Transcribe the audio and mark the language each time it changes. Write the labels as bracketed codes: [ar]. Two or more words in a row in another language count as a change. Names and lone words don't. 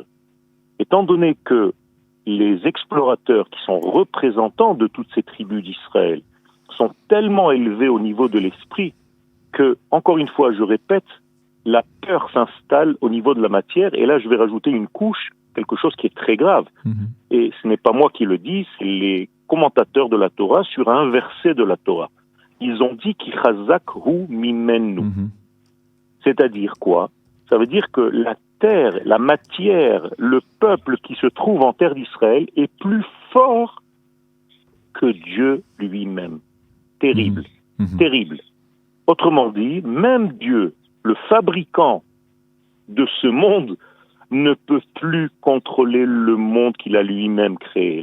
[fr] Étant donné que les explorateurs qui sont représentants de toutes ces tribus d'Israël sont tellement élevés au niveau de l'esprit que, encore une fois, je répète, la peur s'installe au niveau de la matière, et là je vais rajouter une couche, quelque chose qui est très grave. Et ce n'est pas moi qui le dis, c'est les commentateurs de la Torah sur un verset de la Torah. Ils ont dit [he] כי חזק הוא ממנו. [fr] C'est-à-dire quoi ? Ça veut dire que la terre, la matière, le peuple qui se trouve en terre d'Israël est plus fort que Dieu lui-même. Terrible, terrible. Autrement dit, même Dieu, le fabricant de ce monde, ne peut plus contrôler le monde qu'il a lui-même créé.